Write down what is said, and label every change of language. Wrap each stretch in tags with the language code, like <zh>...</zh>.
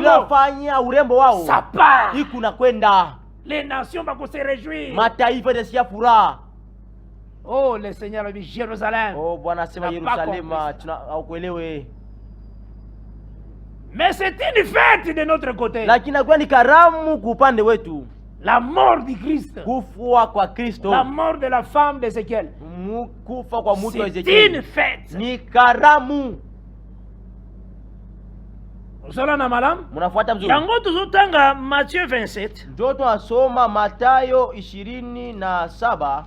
<sw>inafanya urembo wao,</sw> <fr>ça part,</fr> <sw>ikuna kwenda,</sw> <fr>les nations vont se réjouir,</fr> <sw>mataifa yatasikia furaha.</sw> <fr>Oh, le Seigneur a dit Jérusalem.</fr> <sw>Oh, Bwana asema Yerusalemu, tunakuelewe.</sw> <fr>Mais c'est une fête de notre côté.</fr> <sw>Lakini inakuwa ni karamu kwa upande wetu.</sw> <fr>La mort du Christ.</fr> <sw>Kufua kwa Kristo.</sw> <fr>La mort de la femme d'Ézéchiel.</fr> <sw>Kufa kwa mtu wa Ezekiel.</sw> <fr>C'est une fête.</fr> <sw>Ni karamu.</sw> <ln>Usola na malam?</ln> <sw>Munafuata mzuri.</sw> <ln>Yango tuzotanga Matthieu 27.</ln> <sw>Ndio tunasoma Mathayo 27.</sw>